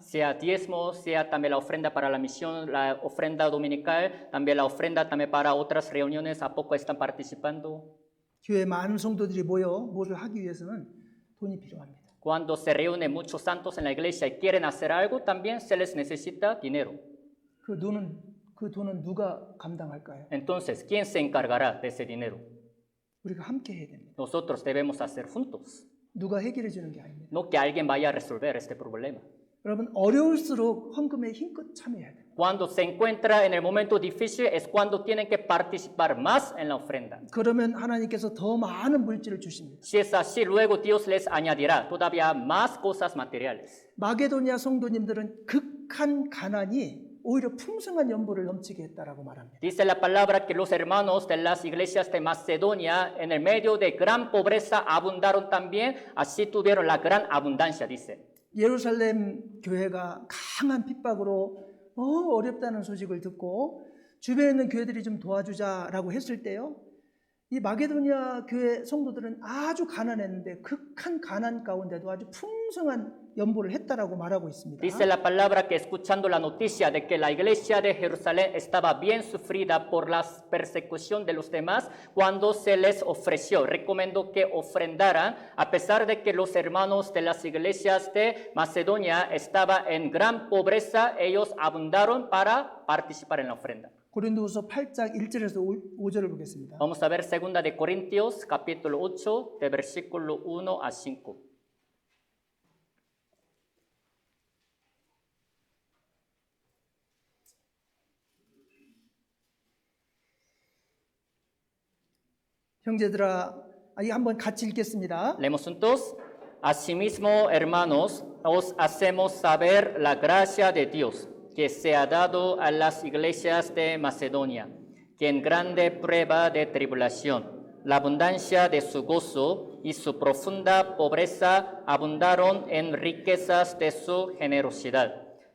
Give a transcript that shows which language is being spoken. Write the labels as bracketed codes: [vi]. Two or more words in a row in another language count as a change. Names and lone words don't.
[es] Sea diezmo, sea también la ofrenda para la misión, la ofrenda dominical, también la ofrenda también para otras reuniones, ¿a poco están participando? [ko] 교회 많은 성도들이 모여 뭐를 하기 위해서는 돈이 필요합니다. [es] Cuando se reúnen muchos santos en la iglesia y quieren hacer algo, también se les necesita dinero. [ko] 그 돈은 누가 감당할까요? [es] Entonces, ¿quién se encargará de ese dinero? [ko] 우리가 함께 해야 됩니다. [es] Nosotros debemos hacer juntos, [ko] 누가 해결해 주는 게 아닙니다. [es] no que alguien vaya a resolver este problema. [ko] 여러분 어려울수록 헌금에 힘껏 참여해야 돼요. [es] Cuando se encuentra en el momento difícil es cuando tienen que participar más en la ofrenda. [ko] 그러면 하나님께서 더 많은 물질을 주십니다. [es] Si es así, luego Dios les añadirá todavía más cosas materiales. [ko] 마게도니아 성도님들은 극한 가난이 오히려 풍성한 연보를 넘치게 했다라고 말합니다. [es] Dice la palabra que los hermanos de las iglesias de Macedonia, en el medio de gran pobreza, abundaron también, así tuvieron la gran abundancia, dice. [ko] 예루살렘 교회가 강한 핍박으로 어렵다는 소식을 듣고 주변에 있는 교회들이 좀 도와주자라고 했을 때요. 이 마게도니아 교회 성도들은 아주 가난했는데 극한 가난 가운데도 아주 풍성한 연보를 했다라고 말하고 있습니다. [es] Dice la palabra que escuchando la noticia de que la iglesia de Jerusalén estaba bien sufrida por la persecución de los demás, cuando se les ofreció, recomendó que ofrendaran, a pesar de que los hermanos de las iglesias de Macedonia estaban en gran pobreza, ellos abundaron para participar en la ofrenda. [ko] 고린도후서 8장 1절에서 5절을 보겠습니다. [es] Vamos a ver 2 de Corintios, capítulo 8, de versículo 1 a 5. [ko] 형제들아, 이 한번 같이 읽겠습니다. [es] Leemos juntos. Asimismo, hermanos, os hacemos saber la gracia de Dios que se ha dado a las iglesias de Macedonia, que en grande prueba de tribulación, la abundancia de su gozo y su profunda pobreza abundaron en riquezas de su generosidad.